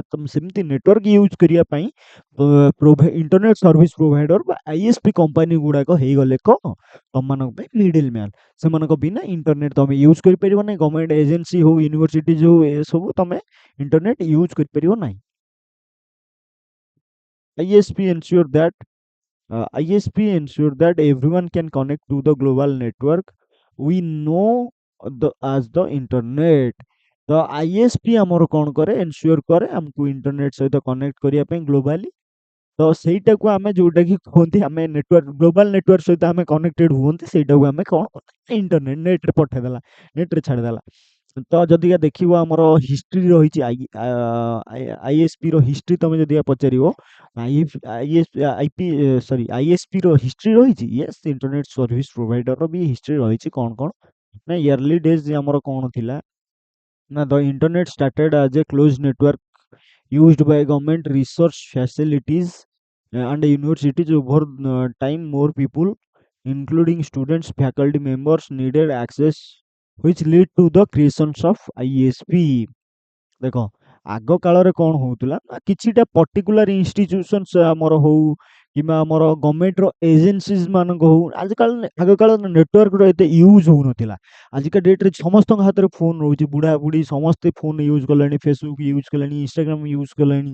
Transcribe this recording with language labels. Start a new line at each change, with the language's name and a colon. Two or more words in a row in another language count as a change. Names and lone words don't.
Odia: ତମେ ସେମିତି
English: network use
Odia: କରିବା ପାଇଁ
English: internet service provider
Odia: ବା
English: ISP company
Odia: ଗୁଡ଼ାକ ହେଇଗଲେ କ'ଣ? ତମମାନଙ୍କ ପାଇଁ
English: middle man.
Odia: ସେମାନଙ୍କ ବିନା ଇଣ୍ଟରନେଟ୍ ତମେ ୟୁଜ୍ କରିପାରିବ ନାହିଁ।
English: government agency
Odia: ହଉ, ୟୁନିଭର୍ସିଟିଜ୍ ହଉ, ଏସବୁ ତମେ
English: internet use
Odia: କରିପାରିବ ନାହିଁ।
English: ISP ensure that ISP ensure that everyone can connect to the global network we know the as the internet।
Odia: ତ ISP ଆମର କ'ଣ କରେ, ଏନସିଓର କରେ ଆମକୁ ଇଣ୍ଟରନେଟ୍ ସହିତ କନେକ୍ଟ କରିବା ପାଇଁ ଗ୍ଲୋବାଲି। ତ ସେଇଟାକୁ ଆମେ ଯୋଉଟାକି କୁହନ୍ତି, ଆମେ ନେଟୱାର୍କ,
English: global network
Odia: ସହିତ ଆମେ କନେକ୍ଟେଡ୍ ହୁଅନ୍ତି, ସେଇଟାକୁ ଆମେ କ'ଣ ଇଣ୍ଟରନେଟ୍, ନେଟ୍ରେ ପଠେଇଦେଲା, ନେଟ୍ରେ ଛାଡ଼ିଦେଲା। ତ ଯଦିକା ଦେଖିବ ଆମର ହିଷ୍ଟ୍ରି ରହିଛି, ISP ର ହିଷ୍ଟ୍ରି ତମେ ଯଦିକା ପଚାରିବ, ISP ର ହିଷ୍ଟ୍ରି ରହିଛି।
English: yes, internet service provider ବି ହିଷ୍ଟ୍ରି ରହିଛି।
Odia: କ'ଣ କ'ଣ ନା,
English: early days
Odia: ଆମର କ'ଣ ଥିଲା ନା,
English: the internet started as a close network used by government research facilities and universities over time. More people, including students, faculty members, needed access, which lead to the creations of ISP।
Odia: ଦେଖ, ଆଗ କାଳରେ କ'ଣ ହଉଥିଲା ନା, କିଛିଟା
English: particular institutions
Odia: ଆମର ହଉ କିମ୍ବା ଆମର
English: governmentର agencies
Odia: ମାନଙ୍କ ହଉ, ଆଗ କାଳରେ ନେଟୱାର୍କର ଏତେ ୟୁଜ୍ ହଉନଥିଲା। ଆଜିକା ଡେଟ୍ରେ ସମସ୍ତଙ୍କ ହାତରେ ଫୋନ୍ ରହୁଛି, ବୁଢ଼ା ବୁଢ଼ୀ ସମସ୍ତେ
English: phone use
Odia: କଲେଣି, ଫେସବୁକ୍ ୟୁଜ୍ କଲେଣି, ଇନଷ୍ଟାଗ୍ରାମ ୟୁଜ୍ କଲେଣି।